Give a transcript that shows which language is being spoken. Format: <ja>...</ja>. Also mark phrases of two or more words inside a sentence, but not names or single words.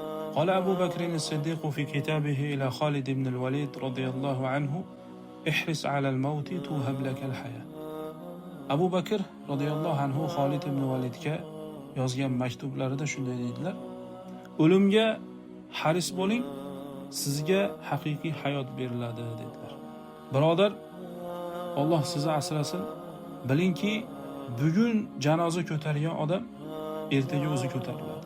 <ar>قال أبو بكر الصديق في كتابه إلى خالد بن الوليد رضي الله عنه: احرص على الموت توهب لك الحياة.</ar> <uz>Abu Bakr</uz> <ar>رضي الله عنه</ar> <uz>Xolid ibn Validga yozgan maktublarida shunday deydilar: o'limga haris bo'ling, sizga haqiqiy hayot beriladi dedilar. Birodar, Alloh sizni asrasin. Bilingki, bugun janoza ko'targan odam ertaga o'zi ko'tariladi.</uz>